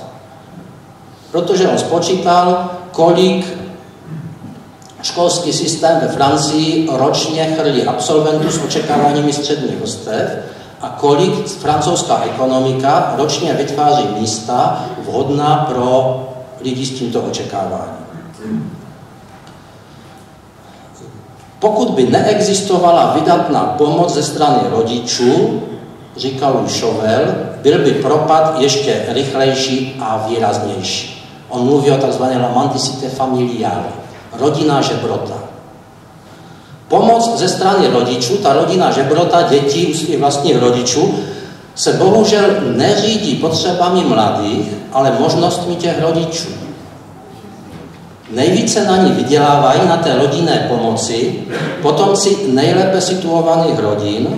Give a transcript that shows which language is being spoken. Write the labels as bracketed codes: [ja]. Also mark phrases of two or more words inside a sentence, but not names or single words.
[cs] Protože on spočítal, kolik školský systém ve Francii ročně chrlí absolventů s očekáváními středních vrstev a kolik francouzská ekonomika ročně vytváří místa vhodná pro lidi s tímto očekáváním. Pokud by neexistovala vydatná pomoc ze strany rodičů, říkal Louis Chauvel, byl by propad ještě rychlejší a výraznější. On mluví o tzv. [fr] La mendicité familiale, [cs] rodinná žebrota. Pomoc ze strany rodičů, ta rodinná žebrota dětí u svých vlastních rodičů, se bohužel neřídí potřebami mladých, ale možnostmi těch rodičů. Nejvíce na ní vydělávají na té rodinné pomoci potomci nejlépe situovaných rodin.